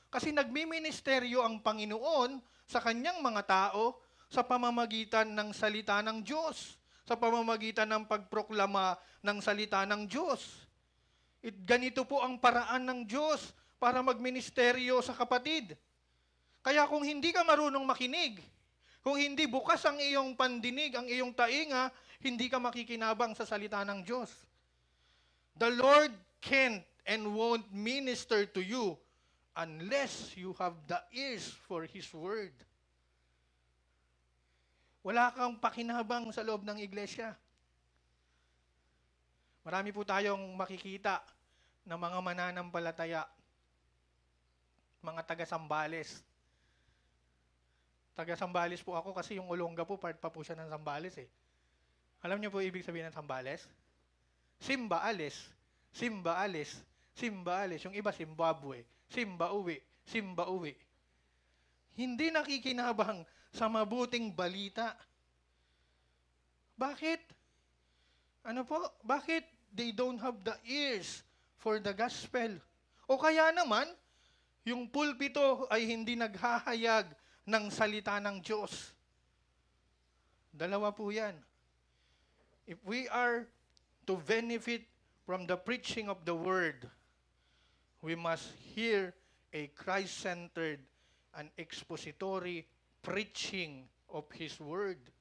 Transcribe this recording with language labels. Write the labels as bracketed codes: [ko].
[tl] Kasi nagmiministeryo ang Panginoon sa kanyang mga tao sa pamamagitan ng salita ng Diyos, sa pamamagitan ng pagproklama ng salita ng Diyos. Ganito po ang paraan ng Diyos para magministeryo sa kapatid. Kaya kung hindi ka marunong makinig, kung hindi bukas ang iyong pandinig, ang iyong tainga, hindi ka makikinabang sa salita ng Diyos. [en] The Lord can't and won't minister to you unless you have the ears for His word. [tl] Wala kang pakinabang sa loob ng iglesia. Marami po tayong makikita na mga mananampalataya. mga taga Sambales. Taga Sambales po ako kasi yung Olonga po, part pa po siya ng Sambales eh. Alam niyo po ibig sabihin ng Sambales? Simba alis, Simba alis, Simba alis. Yung iba Zimbabwe, Simba uwi, Simba uwi. Hindi nakikinabang sa mabuting balita. Bakit? Ano po? [en] Bakit they don't have the ears for the gospel? [tl] O kaya naman, yung pulpito ay hindi naghahayag ng salita ng Diyos. Dalawa po yan. [en] If we are to benefit from the preaching of the word, we must hear a Christ-centered and expository preaching of His word.